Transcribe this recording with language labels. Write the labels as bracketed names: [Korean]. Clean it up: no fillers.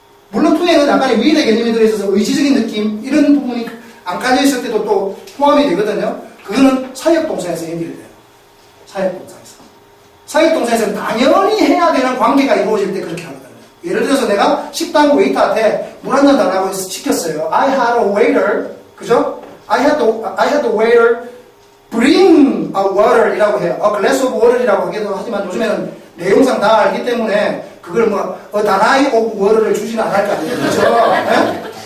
[Korean] 물론 투에는 약간의 위인의 개념이 들어있어서 의지적인 느낌 이런 부분이 안 깔려있을 때도 또 포함이 되거든요. 그거는 사역동사에서 연결돼요. 사역동사에서는 당연히 해야 되는 관계가 이루어질 때 그렇게 하거든요. 예를 들어서 내가 식당 웨이터한테 물 한 잔 달라고 해서 시켰어요. [English] I had a waiter, [Korean] 그죠? [English] I had the waiter bring a water [Korean] 이라고 해요. [English] A glass of water [Korean] 이라고 하기도 하지만 요즘에는 내용상 다 알기 때문에 그걸 [English] a darai of water [Korean] 를 주지는 않을 거 아니에요. 그죠? 네?